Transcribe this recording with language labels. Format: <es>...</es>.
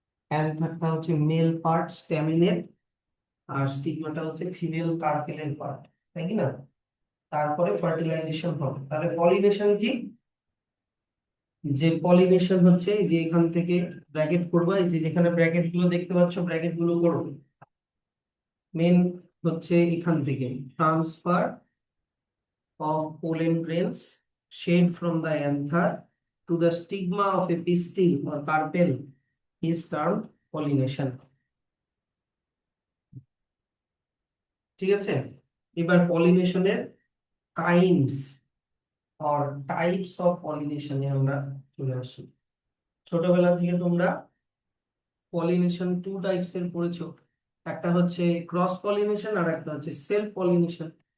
<bn>অ্যান্থারটা হচ্ছে mail part স্ট্যামিনের, আর স্টিগমাটা হচ্ছে female কার্পেলের part, তাই কি না? তারপরে ফার্টিলাইজেশন হবে। তাহলে পলিনেশন কি? যে পলিনেশন হচ্ছে এই যে এখান থেকে ব্র্যাকেট করবো, এই যে যেখানে ব্র্যাকেট গুলো দেখতে পাচ্ছ, ব্র্যাকেট গুলো করবো। মেন হচ্ছে এখান থেকে transfer</bn> <en>of pollen grains shed from the anther to the stigma of a pistil or carpel is termed pollination.</en> <bn>ঠিক আছে, এবার পলিনেশনের কাইন্ডস অর টাইপস অফ পলিনেশনে আমরা চলে আসি। ছোটবেলা থেকে তোমরা পলিনেশন টু টাইপস এর পড়েছো, একটা হচ্ছে ক্রস পলিনেশন আর একটা হচ্ছে সেলফ পলিনেশন।</bn>